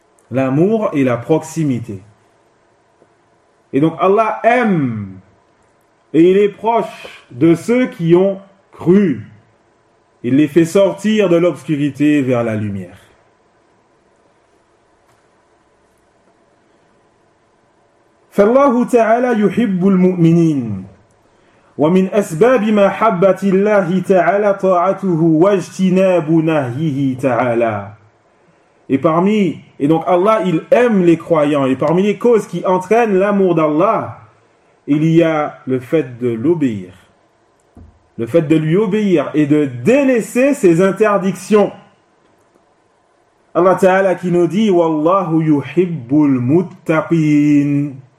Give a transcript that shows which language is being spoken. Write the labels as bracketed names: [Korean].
[French] L'amour et la proximité. Et donc Allah aime et il est proche de ceux qui ont cru. Il les fait sortir de l'obscurité vers la lumière. [Arabic] فالله تعالى يحب المؤمنين ومن أسباب محبة الله تعالى طاعته واجتناب نهيه تعالى. [French] Et parmi, et donc Allah, il aime les croyants, et parmi les causes qui entraînent l'amour d'Allah, il y a le fait de l'obéir, le fait de lui obéir et de délaisser ses interdictions. Allah Ta'ala qui nous dit [Arabic] wallahu yuhibbul muttaqin.